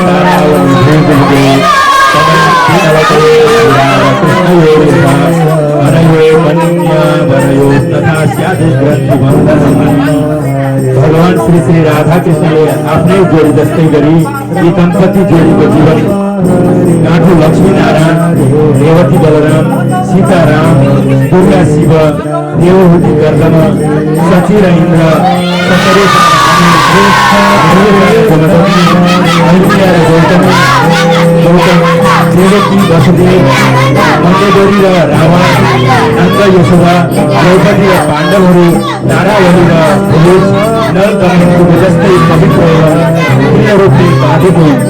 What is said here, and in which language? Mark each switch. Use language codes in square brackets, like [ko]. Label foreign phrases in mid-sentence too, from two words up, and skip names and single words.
[ne] भगवान श्री श्री राधा कृष्णले आफ्नै जोडी जस्तै गरी यी दम्पति जोडीको जीवन गाँठो लक्ष्मी नारायण रेवती बलराम सीताराम दुर्गा शिव देवहूति गर्दन सची र इन्द्र देवकी वसुदेव मन्देश्वरी र रावण नन्द यशोदा द्रौपदी र पाण्डवहरू नारायणी र भुलेश नल दमनको जस्तै पवित्र पूर्ण रूपले बाँधेको